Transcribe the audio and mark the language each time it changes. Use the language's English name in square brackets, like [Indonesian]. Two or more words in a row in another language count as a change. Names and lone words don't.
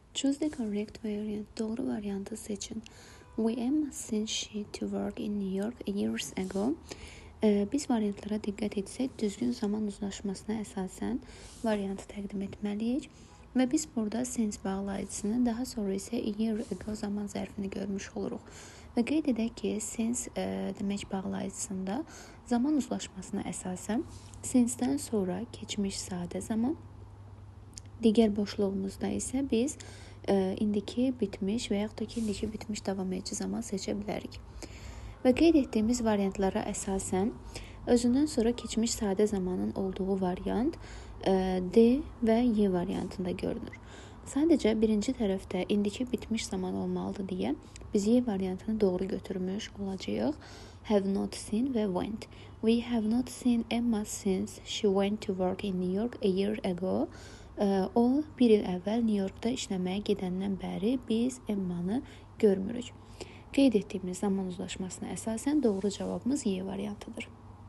[English] Choose the correct variant. [Azerbaijani] Doğru variantı seçin. [English] We Emma sent she to work in New York years ago. [Azerbaijani] Biz variantlara diqqət etsək, düzgün zaman uzlaşmasına əsasən variantı təqdim etməliyik. Və biz burada since bağlayıcısını, daha sonra isə [English] a year ago [Azerbaijani] zaman zərfini görmüş oluruq. Və qeyd edək ki, since demək bağlayıcısında zaman uzlaşmasına əsasən since-dən sonra keçmiş sadə zaman, digər boşluğumuzda isə biz indiki bitmiş və yaxud da ki, indiki bitmiş davam edici zaman seçə bilərik. Və qeyd etdiyimiz variantlara əsasən özündən sonra keçmiş sadə zamanın olduğu variant D və Y variantında görünür. Sadəcə birinci tərəfdə indiki bitmiş zaman olmalıdır deyə biz Y variantını doğru götürmüş olacağıq. [English] Have not seen və went. We have not seen Emma since she went to work in New York a year ago. [Azerbaijani] O bir il əvvəl New Yorkda işləməyə gedəndən bəri biz Emma'nı görmürük. Qeyd etdiyimiz zaman uzlaşmasına əsasən doğru cavabımız Y variantıdır.